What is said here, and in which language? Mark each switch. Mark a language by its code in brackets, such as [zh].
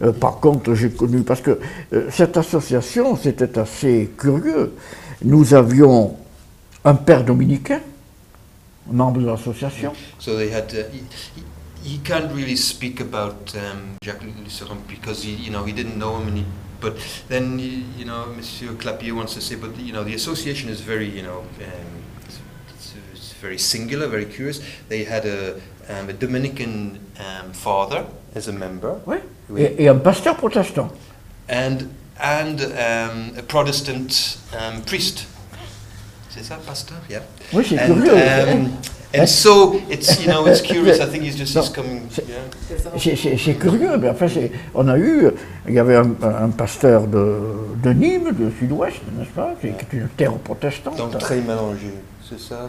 [fr] Par contre, j'ai connu, parce que cette association, c'était assez curieux. Nous avions un père dominicain, membre de l'association. [en] So they had. He can't really speak about Jacques Lucéron because he didn't know him, but then Monsieur Clapier wants to say, but the association is very it's very singular, very curious. They had a Dominican father as a member, [fr] oui. Et un pasteur protestant, [en] and a Protestant priest. [fr] C'est ça, pasteur, [en] yeah. [fr] Oui, c'est curieux. [en] And so it's, you know, it's curious. I think he's coming. Yeah. [fr] C'est curieux, mais enfin, il y avait un pasteur de Nîmes, du sud-ouest, n'est-ce pas, qui est une terre protestante. Donc très mélangé, c'est ça?